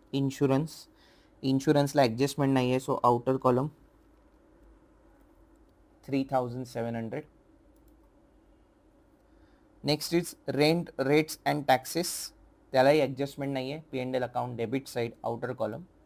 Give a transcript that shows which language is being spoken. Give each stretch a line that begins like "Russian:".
English: Insurance ला adjustment
Marathi: नाही आहे,
English: so outer column 3,700. Next is rent, rates and taxes.
Marathi: त्यालाही ॲडजस्टमेंट नाही आहे.
English: P&L account debit side, outer column.